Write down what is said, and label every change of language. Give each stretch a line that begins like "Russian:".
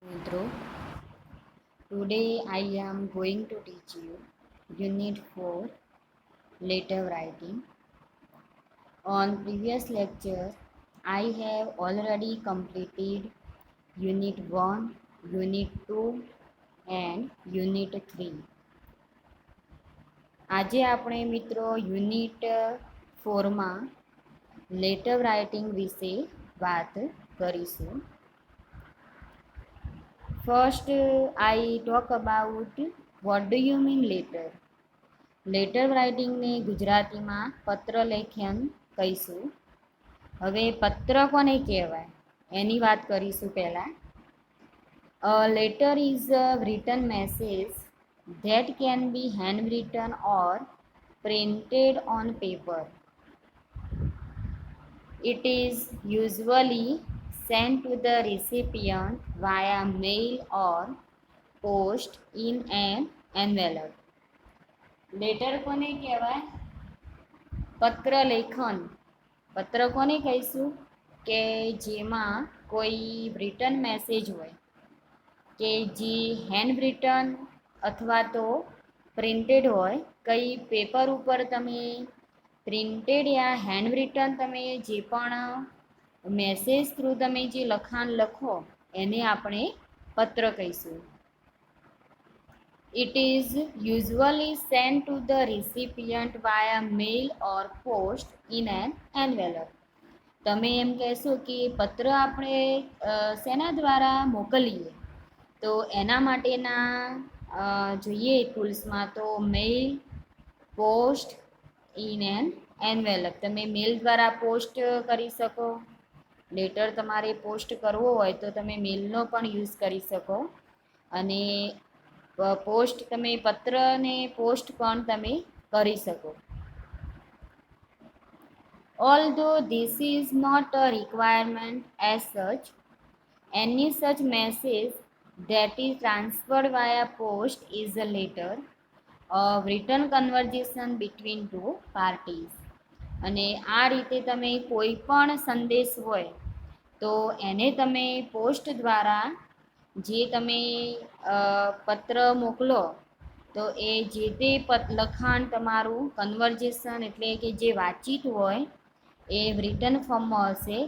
Gujarati: મિત્રો,
English: today I am going to teach you Unit 4 Letter Writing. On previous lecture, I have already completed Unit 1, Unit 2 and Unit 3.
Gujarati: આજે આપણે મિત્રો unit 4માં letter writing વિશે વાત કરીશું.
English: First, I talk about what do you mean letter.
Gujarati: Letter રાઇટિંગને ગુજરાતીમાં પત્ર લેખન કહીશું. હવે પત્ર કોને કહેવાય એની વાત કરીશું પહેલાં.
English: A letter is a written message that can be handwritten or printed on paper. It is usually sent to the recipient via mail or post in an envelope.
Gujarati: Letter કોને કહેવાય? પત્ર લેખન. પત્ર કોને કહીશું કે જેમાં કોઈ રિટન મેસેજ હોય કે જે હેન્ડ રિટન અથવા તો પ્રિન્ટેડ હોય. કઈ પેપર ઉપર તમે પ્રિન્ટેડ યા હેન્ડ રિટન તમે જે પણ મેસેજ થ્રુ તમે જે લખાણ લખો એને આપણે પત્ર કહીશું.
English: It is usually sent to the recipient via mail or post in an envelope.
Gujarati: તમે એમ કહેશો કે પત્ર આપણે શેના દ્વારા મોકલીએ, તો એના માટેના જોઈએ ટૂલ્સમાં તો મેલ, પોસ્ટ ઇન એન એન્વેલપ. તમે મેલ દ્વારા પોસ્ટ કરી શકો. લેટર તમારે પોસ્ટ કરવો હોય તો તમે મેલનો પણ યુઝ કરી શકો અને પોસ્ટ તમે પત્રને પોસ્ટ પણ તમે કરી શકો.
English: Although this is not a requirement as such, any such message that is transferred via post is a letter of written conversation between two parties.
Gujarati: અને આ રીતે તમે કોઈ પણ સંદેશ હોય તો એને તમે પોસ્ટ દ્વારા જે તમે પત્ર મોકલો તો એ જે તે લખાણ તમારું કન્વર્જેશન એટલે કે જે વાતચીત હોય એ રિટન ફોર્મમાં હશે.